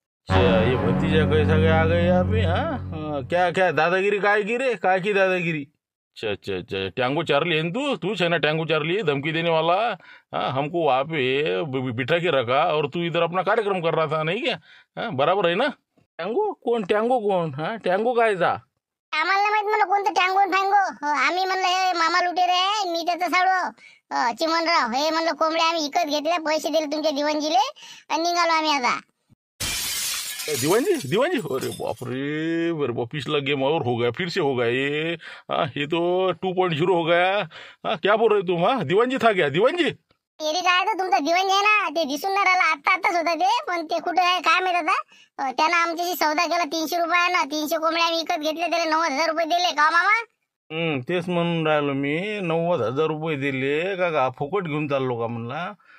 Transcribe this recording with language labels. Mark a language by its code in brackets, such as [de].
[hi] अच्छा, ये भतीजा कैसा गया आ गए यहाँ पे? हाँ, क्या क्या दादागिरी [mr] काय की रे? काय की दादागिरी? [hi] अच्छा अच्छा अच्छा, टैंगो चार्ली है ना तू है ना टैंगो चार्ली, धमकी देने वाला। हाँ, हमको वहाँ पे बिठा के रखा और तू इधर अपना कार्यक्रम कर रहा था नहीं क्या? हाँ, बराबर है ना? टैंगो कौन? टैंगो कौन? हाँ, टैंगो काय था? [mr] आम्हाला नाही माहित म्हणलं कोणतं टँगो फँगो. आम्ही म्हणलं हे मामा लुटेरे आहे, मी त्याचं साडू चिमनराव. हे म्हणलं कोंबड्या आम्ही विकत घेतल्या, पैसे दिले तुमच्या दिवाणजीले आणि निघालो आम्ही आता. [hi] दीवानजी दीवानजी, अरे बाप रे, मेरे बाप पिछला गेम और हो गया, फिर से हो गया ये। हाँ, ये तो 2.0 हो गया। हाँ, क्या बोल रहे तुम? हाँ, दीवानजी था क्या? दीवानजी [mr] एरी काय तर तुमचा दिवाणजी आहे ना, ते दिसून नाही राहिला. आत्ताच होता ते, पण ते कुठे आहे काय माहित आता. त्यानं आमच्याशी सौदा केला 300 रुपयानं. 300 कोंबड्या आम्ही विकत घेतल्या, त्याला 90,000 रुपये दिले का मामा? तेच म्हणून राहिलो मी, 90,000 रुपये दिले का फुकट घेऊन चाललो का म्हणला?